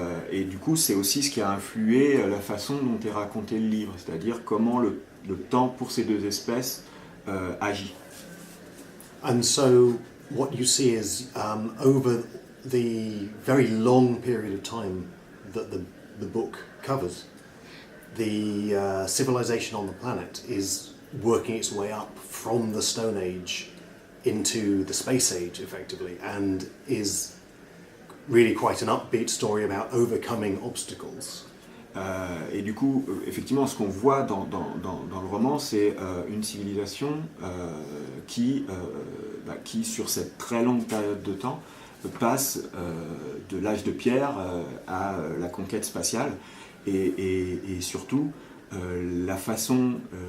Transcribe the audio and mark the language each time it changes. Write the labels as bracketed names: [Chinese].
[French] Et du coup, c'est aussi ce qui a influé la façon dont est raconté le livre, c'est-à-dire comment le temps pour ces 2 espèces agit. [English] And so what you see is over the very long period of time that the book covers, the civilization on the planet is working its way up from the Stone Age into the Space Age, effectively, and is really quite an upbeat story about overcoming obstacles. [French] Et du coup, effectivement, ce qu'on voit dans le roman, c'est une civilisation qui, sur cette très longue période de temps, passe de l'âge de pierre à la conquête spatiale, et surtout la façon